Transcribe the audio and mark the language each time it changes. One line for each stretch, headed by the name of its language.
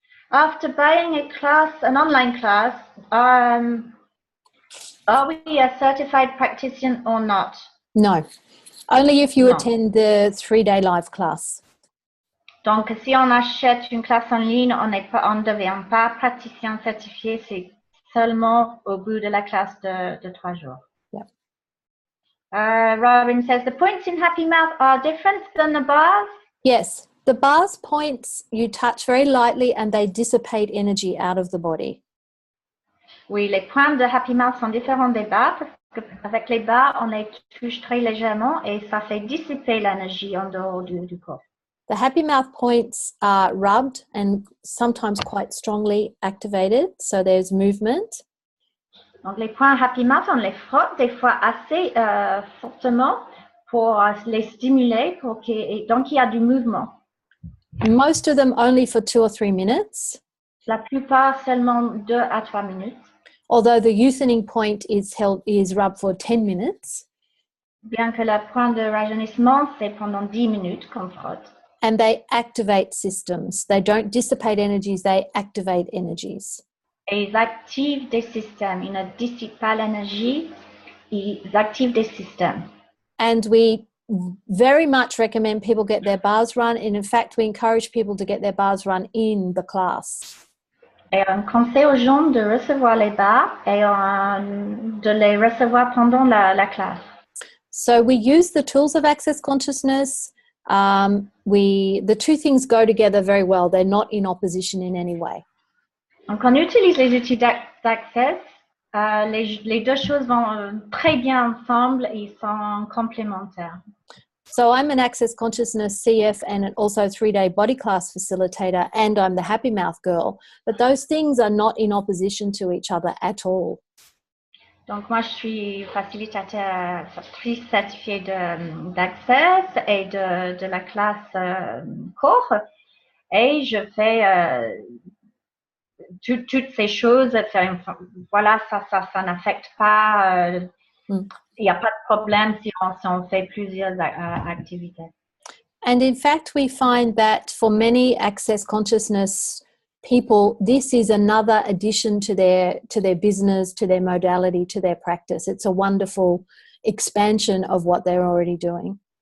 English: After buying a class, an online class, are we a certified practitioner or not? No. Only if you No. attend the 3-day live class.
French: Donc, si on achète une classe en ligne, on ne devient pas praticien certifié, c'est seulement au bout de la classe de 3 jours.
English: Yeah. Robin says, the points in Happy Mouth are different than the bars? Yes. The bars points you touch very lightly and they dissipate energy out of the body.
French: Oui, les points de Happy Mouth sont différents des bars parce qu'avec les bars, on les touche très légèrement et ça fait dissiper l'énergie en dehors du corps.
English: The Happy Mouth points are rubbed and sometimes quite strongly activated, so there's movement.
French: Donc, les points Happy Mouth, on les frotte des fois assez fortement pour les stimuler, donc il y a du mouvement.
English: Most of them only for 2 or 3 minutes.
French: La plupart seulement 2 à 3 minutes.
English: Although the youthening point is rubbed for 10 minutes.
French: Bien que le point de rajeunissement, c'est pendant 10 minutes qu'on frotte.
English: And they activate systems. They don't dissipate energies, they activate energies.
French: Et ils activent des systèmes. Ils ne dissipent pas l'énergie, ils activent des systèmes.
English: And we very much recommend people get their bars run. And in fact, we encourage people to get their bars run in the class.
French: Et on conseille aux gens de recevoir les bars et de les recevoir pendant la classe.
English: So we use the tools of access consciousness. The two things go together very well. They're not in opposition in any way.
French: Donc, on utilise les outils d'access. Les deux choses vont très bien ensemble et ils sont complémentaires.
English: So I'm an Access Consciousness CF and also 3-day body class facilitator, and I'm the Happy Mouth girl. But those things are not in opposition to each other at all.
French: Donc, moi, je suis facilitatrice certifiée d'access et de la classe cours. Et je fais toutes ces choses. Voilà, ça n'affecte pas. Il n'y a pas de problème si on fait plusieurs activités.
English: And in fact, we find that for many Access Consciousness people, this is another addition to their business, to their modality, to their practice. It's a wonderful expansion of what they're already doing.